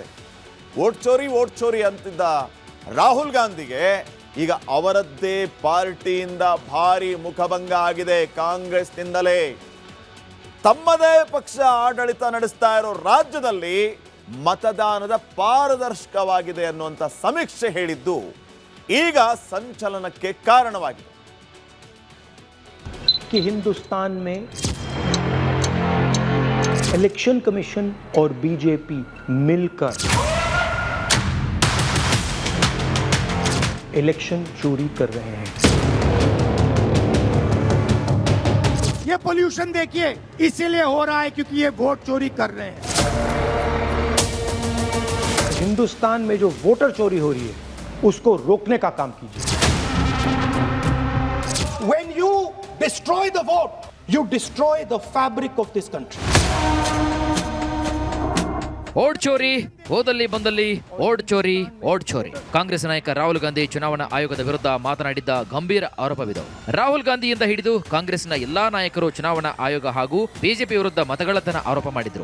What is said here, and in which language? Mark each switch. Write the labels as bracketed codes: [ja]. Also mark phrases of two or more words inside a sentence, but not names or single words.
[hi] वोट चोरी [kn] ಅಂತಿದ್ದ ರಾಹುಲ್ ಗಾಂಧಿಗೆ ಈಗ ಅವರದ್ದೇ ಪಾರ್ಟಿಯಿಂದ ಭಾರಿ ಮುಖಭಂಗ ಆಗಿದೆ. ಕಾಂಗ್ರೆಸ್ನಿಂದಲೇ ತಮ್ಮದೇ ಪಕ್ಷ ಆಡಳಿತ ನಡೆಸ್ತಾ ಇರೋ ರಾಜ್ಯದಲ್ಲಿ ಮತದಾನದ ಪಾರದರ್ಶಕವಾಗಿದೆ ಅನ್ನುವಂಥ ಸಮೀಕ್ಷೆ ಹೇಳಿದ್ದು ಈಗ ಸಂಚಲನಕ್ಕೆ ಕಾರಣವಾಗಿದೆ. [hi] कि हिंदुस्तान में [en] election commission [hi] और बीजेपी मिलकर इलेक्शन चोरी कर रहे हैं। ये पोल्यूशन देखिए, इसीलिए हो रहा है क्योंकि ये वोट चोरी कर रहे हैं। हिंदुस्तान में जो वोटर चोरी हो रही है उसको रोकने का काम कीजिए। [en] When you destroy the vote, you destroy the fabric of this country. [hi] वोट चोरी, [kn] ಹೋದಲ್ಲಿ ಬಂದಲ್ಲಿ [hi] वोट चोरी. [kn] ಕಾಂಗ್ರೆಸ್ ನಾಯಕ ರಾಹುಲ್ ಗಾಂಧಿ ಚುನಾವಣಾ ಆಯೋಗದ ವಿರುದ್ಧ ಮಾತನಾಡಿದ್ದ ಗಂಭೀರ ಆರೋಪವಿದೆ. ರಾಹುಲ್ ಗಾಂಧಿಯಿಂದ ಹಿಡಿದು ಕಾಂಗ್ರೆಸ್ನ ಎಲ್ಲಾ ನಾಯಕರು ಚುನಾವಣಾ ಆಯೋಗ ಹಾಗೂ ಬಿಜೆಪಿ ವಿರುದ್ಧ ಮತಗಳ್ಳತನ ಆರೋಪ ಮಾಡಿದ್ರು.